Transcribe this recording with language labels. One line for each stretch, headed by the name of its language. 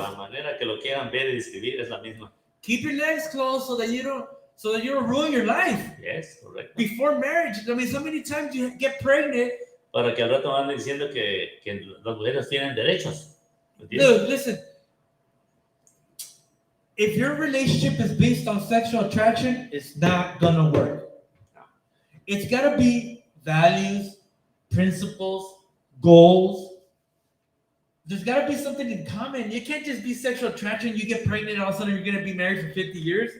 Spanish: la manera que lo quieran ver y describir es la misma.
English: Keep your legs closed so that you don't ruin your life. Yes, correcto. Before marriage. I mean, so many times you get pregnant.
Spanish: Para que al rato van diciendo que las mujeres tienen derechos.
English: Look, listen. If your relationship is based on sexual attraction, it's not gonna work. It's gotta be values, principles, goals. There's gotta be something in common. You can't just be sexual attraction. You get pregnant, all of a sudden you're gonna be married for 50 years.